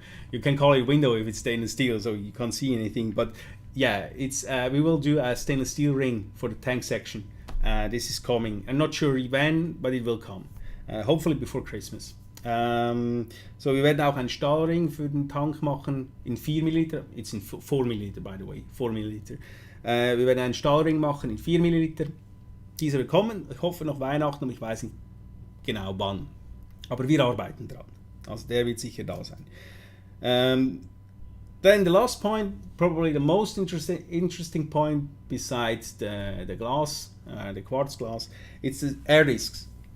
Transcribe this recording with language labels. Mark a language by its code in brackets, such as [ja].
[en] You can call it window if it's stainless steel, so you can't see anything. But yeah, it's we will do a stainless steel ring for the tank section. This is coming. I'm not sure when, but it will come. Hopefully before Christmas. [de] So wir werden auch einen Stahlring für den Tank machen in 4 mm. [en] It's in 4 mm, by the way. 4 mm. [de] Wir werden einen Stahlring machen in 4 mm. Dieser wird kommen. Ich hoffe noch Weihnachten, aber ich weiß nicht genau wann. Aber wir arbeiten dran. Also der wird sicher da sein. [en] Then the last point, probably the most interesting point besides the glass, the quartz glass, it's the air discs.